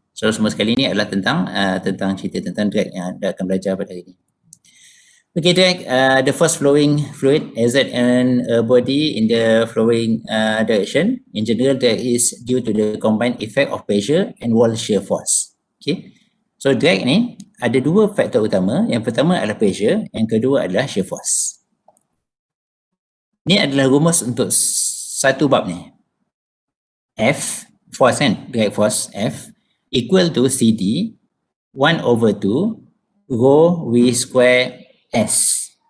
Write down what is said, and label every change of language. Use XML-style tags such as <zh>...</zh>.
<ms>So semua sekali ni adalah tentang cerita tentang drag yang anda akan belajar pada hari ini.</ms> <en>Okay, drag, the first flowing fluid exert on a body in the flowing direction. In general, drag is due to the combined effect of pressure and wall shear force.</en> <ms>Okay, so drag ni ada 2 faktor utama. Yang pertama adalah pressure, yang kedua adalah shear force. Ni adalah rumus untuk satu bab ni.</ms> <en>F, force kan, drag force F equal to CD 1/2 rho V square S.</en>